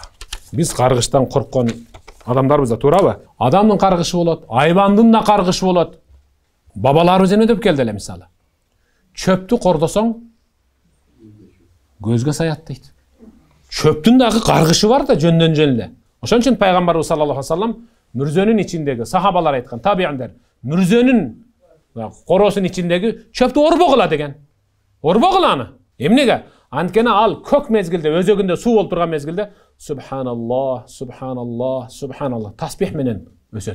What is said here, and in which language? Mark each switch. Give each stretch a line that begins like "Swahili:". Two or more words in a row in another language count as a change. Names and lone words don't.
Kyrgyz: Биз каргыштан корккон адамдарбыз да, туурабы? Адамдын каргышы болот, айбандын да каргышы болот. Бабаларыбыз эмне деп келди эле мисалы? Чөптү кордосоң көзгө саят дейт. Чөптүн дагы каргышы бар да жөндөн эле. Ошон үчүн пайгамбарыбыз
Arabic: صلى الله عليه وسلم
Kyrgyz: мүрзөнүн ичиндеги сахабалар айткан, табиандар, мүрзөнүн коросунун ичиндеги чөптү орбогула деген. Орбогула аны. Эмнеге? Анткени ал көк мезгилде, өзөгүндө суу болуп турган мезгилде
Arabic: سبحان الله، سبحان الله، سبحان الله
Kyrgyz: тасбих менен өсөт.